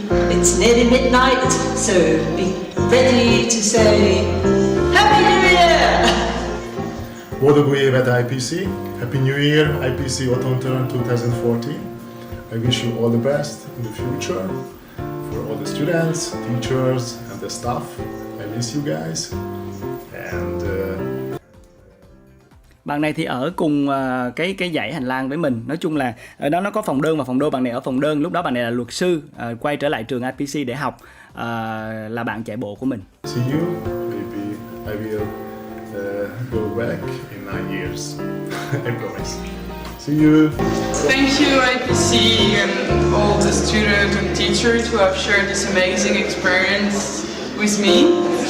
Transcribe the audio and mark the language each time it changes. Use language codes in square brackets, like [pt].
[en] It's nearly midnight, so be ready to say Happy New Year! [ko] 모두 구입 [en] at IPC. Happy New Year, IPC Autumn Term 2014. I wish you all the best in the future for all the students, teachers, and the staff. I miss you guys. And [vi] bạn này thì ở cùng cái dãy hành lang với mình. Nói chung là ở đó nó có phòng đơn và phòng đôi. Bạn này ở phòng đơn, lúc đó bạn này là luật sư, quay trở lại trường IPC để học, là bạn chạy bộ của mình. [en] see you. Maybe I will go back in 9 years. I promise. See you. Thank you, IPC, and all the students and teachers who have shared this amazing experience with me.